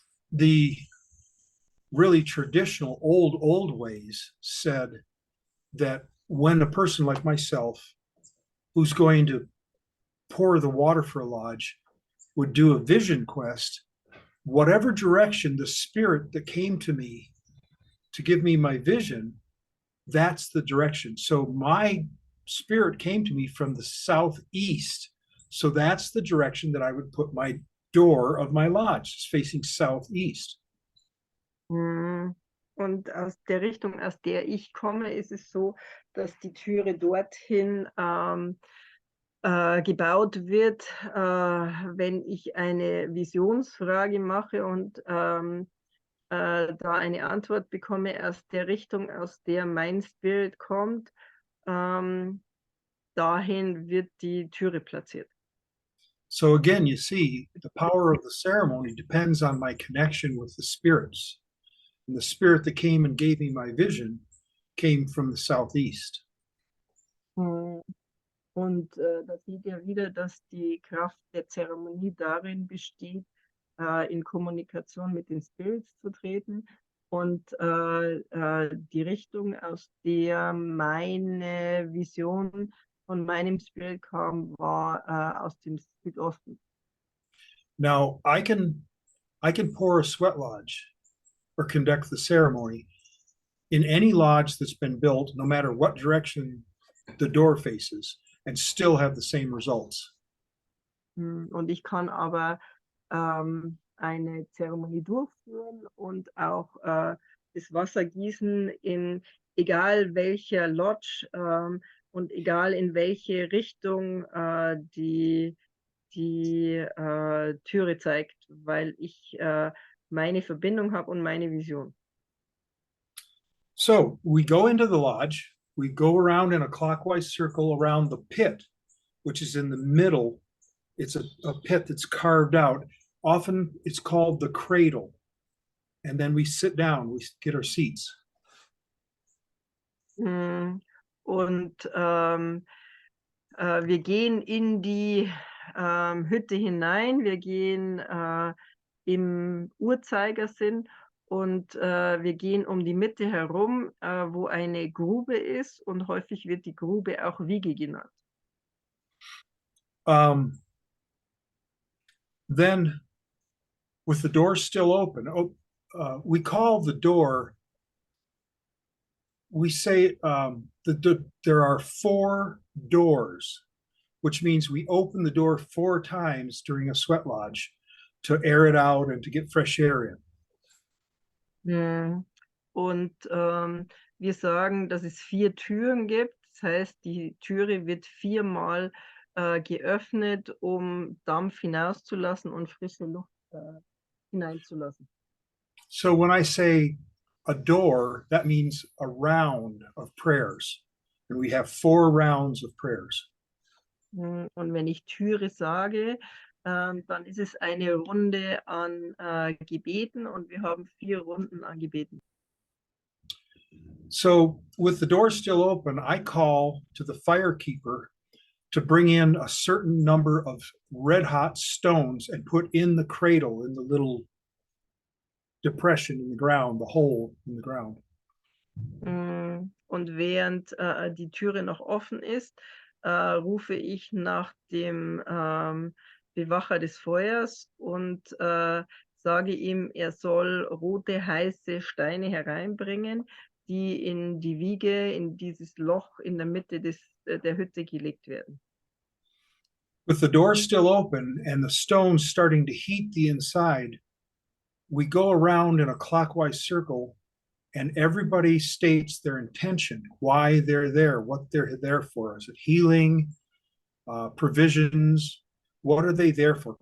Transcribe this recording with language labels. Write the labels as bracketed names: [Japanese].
[English] The really traditional old ways said that when a person like myself, who's going to pour the water for a lodge, would do a vision quest, whatever direction the spirit that came to me to give me my vision, that's the direction. So my spirit came to me from the southeast. So that's the direction that I would put my door of my lodge. It's facing southeast. [German] Und aus der Richtung, aus der ich komme, ist es so, dass die Türe dorthin gebaut wird, wenn ich eine Visionsfrage mache und da eine Antwort bekomme aus der Richtung, aus der mein Spirit kommt, dahin wird die Türe platziert. [English] So again, you see, the power of the ceremony depends on my connection with the spirits. And the spirit that came and gave me my vision came from the southeast. [German] Und da sieht ihr wieder, dass die Kraft der Zeremonie darin besteht, in Kommunikation mit den Spirits zu treten. Und die Richtung, aus der meine Vision von meinem Spirit kam, war aus dem Südosten. [English] Now, I can pour a sweat lodge or conduct the ceremony in any lodge that's been built, no matter what direction the door faces, and still have the same results. [German] Und ich kann aber eine Zeremonie durchführen und auch das Wasser gießen in egal welcher Lodge und egal in welche Richtung die Türe zeigt, weil ich meine Verbindung habe und meine Vision. [English] So we go into the lodge, we go around in a clockwise circle around the pit, which is in the middle. It's a pit that's carved out. Often it's called the cradle. And then we sit down, we get our seats. [German] Und wir gehen in die Hütte hinein, wir gehen im Uhrzeigersinn und wir gehen um die Mitte herum, wo eine Grube ist und häufig wird die Grube auch Wiege genannt. [English] Then with the door still open, we call the door, we say there are 4 doors, which means we open the door 4 times during a sweat lodge to air it out and to get fresh air in. [German] Und wir sagen, dass es 4 Türen gibt. Das heißt, die Türe wird 4-mal geöffnet, um Dampf hinauszulassen und frische Luft hineinzulassen. [English] So when I say a door, that means a round of prayers. And we have 4 rounds of prayers. [German] Und wenn ich Türe sage, dann ist es eine Runde an Gebeten und wir haben 4 Runden an Gebeten. [English] So with the door still open, I call to the firekeeper to bring in a certain number of red hot stones and put in the cradle, in the little depression in the ground, the hole in the ground. [German] Und während die Türe noch offen ist, rufe ich nach dem Bewacher des Feuers und sage ihm, er soll rote, heiße Steine hereinbringen, die in die Wiege, in dieses Loch in der Mitte der Hütte gelegt werden. [English] With the door still open and the stones starting to heat the inside, we go around in a clockwise circle and everybody states their intention, why they're there, what they're there for. Is it healing, provisions? What are they there for?